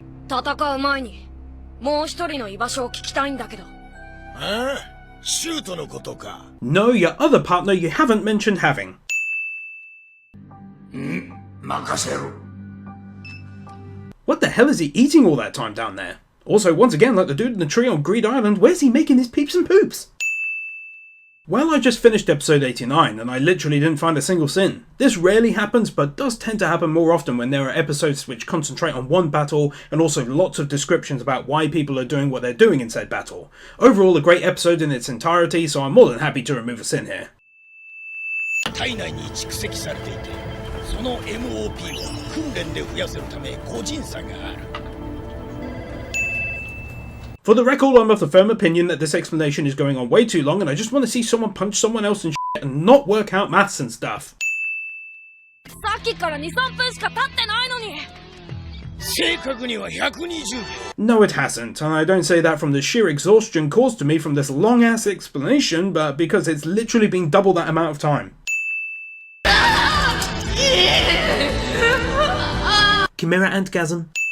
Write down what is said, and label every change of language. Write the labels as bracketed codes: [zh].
[ja] 戦う前にもう一人の居場所を聞きたいんだけど。ああ、シュートのことか。 [en] No, your other partner you haven't mentioned having. [ja] 任せろ。 [en] What the hell is he eating all that time down there? Also, once again, like the dude in the tree on Greed Island, where's he making his peeps and poops? Well, I just finished episode 89, and I literally didn't find a single sin. This rarely happens, but does tend to happen more often when there are episodes which concentrate on one battle, and also lots of descriptions about why people are doing what they're doing in said battle. Overall, a great episode in its entirety, so I'm more than happy to remove a sin here. [ja] 体内に蓄積されていて、その MOP を訓練で増やせるため個人差がある。 [en] For the record, I'm of the firm opinion that this explanation is going on way too long, and I just want to see someone punch someone else and shit and not work out maths and stuff. [ja] さっきから2、3分しか経ってないのに。正確には120秒。 [en] No, it hasn't, and I don't say that from the sheer exhaustion caused to me from this long-ass explanation, but because it's literally been double that amount of time. Chimera Antgasm.